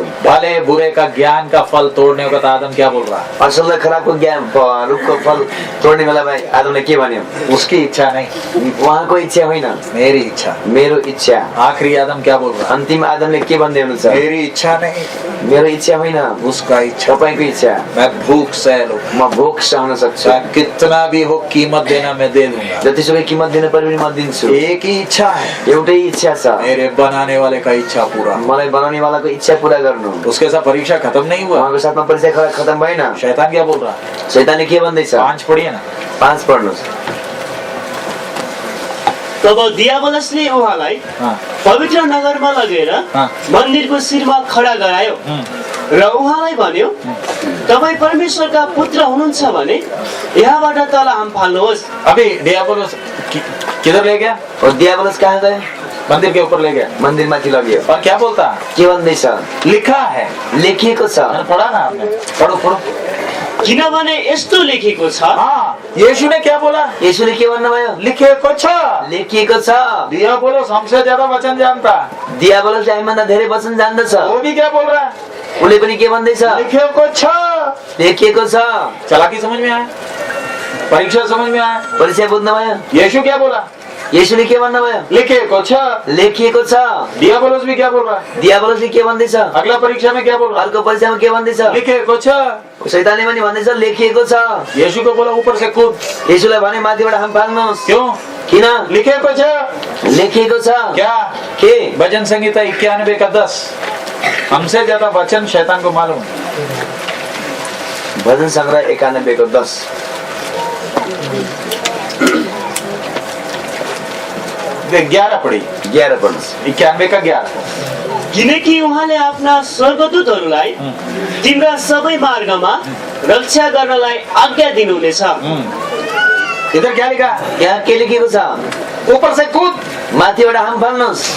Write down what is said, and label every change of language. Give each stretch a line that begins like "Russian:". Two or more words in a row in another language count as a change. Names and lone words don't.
Hindi: भले बुरे का ज्ञान का फल तोड़ने का, तो आदम क्या बोल रहा है?
Nepali: असल र खराबको ज्ञान रुखको फल तोड्ने बेलामा आदमले के भन्यो?
Hindi: उसकी उसकी इच्छा नहीं,
Nepali: उहाँको इच्छा होइन,
Hindi: मेरी इच्छा।
Nepali: मेरो इच्छा।
Hindi: आखिरी आदम क्या बोल रहा है?
Nepali: अन्तिम आदमले के भन्दै हुनुहुन्छ?
Hindi: मेरी इच्छा नहीं,
Nepali: मेरो इच्छा होइन,
Hindi: उसका इच्छा।
Nepali: तपाईँको इच्छा।
Hindi: मैं भूख सह लूं,
Nepali: म भोक सहन सक्छु,
Hindi: चाहे कितना भी हो कीमत देना मैं दे दूंगा।
Nepali: जतिसुकै कीमत दिन परे पनि म दिन्छु।
Hindi: एक ही इच्छा है,
Nepali: एउटै इच्छा छ,
Hindi: मेरे बनाने वाले का इच्छा पूरा।
Nepali: मलाई बनाउने वालाको इच्छा पूरा गर्नु।
Hindi: उसके साथ परीक्षा खत्म नहीं हुआ।
Nepali: उहाँको साथमा परीक्षा खतम भएन।
Hindi: शैतान क्या बोल रहा है?
Nepali: शैतानले के भन्दैछ?
Hindi: 5 पढ़िए ना।
Nepali: 5 पढ्नुहोस्। तब दियाबलसले उहाँलाई हाँ। पवित्र नगरमा लगेर हाँ। मन्दिरको शिरमा खडा गरायो र उहाँलाई भन्यो, तपाईँ परमेश्वरका पुत्र हुनुहुन्छ भने यहाँबाट तल हाम फाल्नुहोस्।
Hindi: अभी डियाबोलोस किधर ले गया?
Nepali: और दियाबलस कहाँ गए?
Hindi: मंदिर के ऊपर ले गया
Nepali: मन्दिरमाथि लग्यो।
Hindi: और क्या बोलता?
Nepali: के भन्दैछ?
Hindi: लिखा है,
Nepali: लेखिएको छ।
Hindi: मैंने पढ़ा ना आपने, पढ़ो पढ़ो।
Nepali: किनभने यस्तो लेखेको छ,
Hindi: हाँ, यीशु ने क्या बोला?
Nepali: येशूले के भन्नुभयो?
Hindi: लिखे कुछ।
Nepali: लेखिएको छ।
Hindi: डियाबोलोस हमसे ज्यादा वचन जानता,
Nepali: दियाबलसले हामीभन्दा धेरै वचन जान्दछ।
Hindi: वो भी क्या बोल रहा है?
Nepali: उसले पनि के भन्दैछ?
Hindi: लिखे कुछ।
Nepali: लेखिएको छ।
Hindi: चालाकी समझ में आया? परीक्षा समझ में आया?
Nepali: परीक्षा बुझ्नुभयो?
Hindi: यीशु क्या बोला?
Nepali: येशूले के भन्नुभयो?
Hindi: लिखे कुछ।
Nepali: लेखिएको छ।
Hindi: डियाबोलोस भी क्या बोल रहा है?
Nepali: दियाबलसले के भन्दैछ?
Hindi: अगला परीक्षा में क्या बोल रहा है?
Nepali: अर्को परीक्षामा के भन्दैछ?
Hindi: लिखे कुछ।
Nepali: शैतानले पनि भन्दैछ लेखिएको छ।
Hindi: यीशु को बोला ऊपर से कूद।
Nepali: येशूलाई भने माथिबाट हाम फाल्नुहोस्।
Hindi: क्यों?
Nepali: किन?
Hindi: लिखे कुछ।
Nepali: लेखिएको छ।
Hindi: क्या?
Nepali: के?
Hindi: भजन संहिता 91 का 10। हमसे ज्यादा वचन शैतान को मालूम है।
Nepali: भजन संग्रह 91 को 10।
Hindi: देख 11 पढ़ी।
Nepali: 11 पढ्नुहोस्।
Hindi: 91 का 11।
Nepali: किनकि उहाँले आफ्ना स्वर्गदूतहरूलाई तिम्रा सबै मार्गमा रक्षा गर्नलाई आज्ञा दिनुहुनेछ।
Hindi: इधर क्या लिखा?
Nepali: यहाँ के लेखिएको छ?
Hindi: ऊपर से कूद।
Nepali: माथिबाट हाम फाल्नुहोस्।